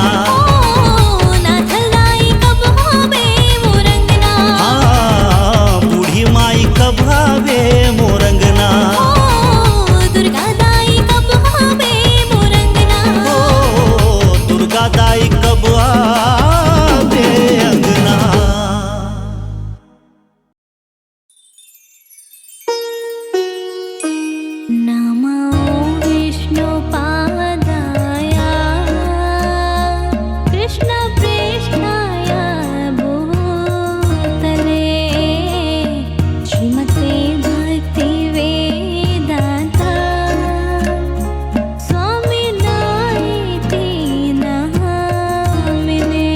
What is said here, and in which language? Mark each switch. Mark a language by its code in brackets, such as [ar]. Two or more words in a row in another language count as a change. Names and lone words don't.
[hne] ओ नाथ दाई कब आवे मोरंगना। हाँ बूढ़ी माई कब आवे मोरंगना। ओ दुर्गा दाई कब आवे मोरंगना। ओ दुर्गा दाई कब आवे अंगना। [sa] नमो विष्णुपादाय कृष्णप्रेष्ठाय भूतले श्रीमते भक्तिवेदान्त स्वामिनायति नामिने।